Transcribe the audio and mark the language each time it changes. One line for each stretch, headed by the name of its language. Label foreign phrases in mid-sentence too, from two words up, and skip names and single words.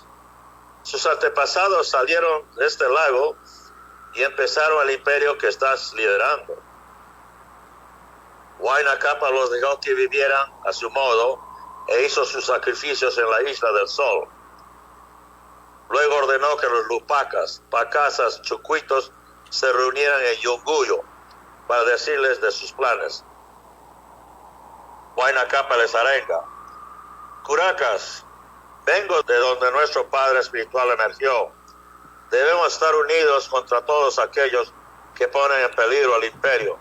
Spanish: Sus antepasados salieron de este lago y empezaron el imperio que estás liderando. Huayna Cápac los dejó que vivieran a su modo e hizo sus sacrificios en la Isla del Sol. Luego ordenó que los lupacas, pacasas, chucuitos se reunieran en Yunguyo para decirles de sus planes. Huayna Cápac les arenga: curacas, vengo de donde nuestro padre espiritual emergió. Debemos estar unidos contra todos aquellos que ponen en peligro al imperio.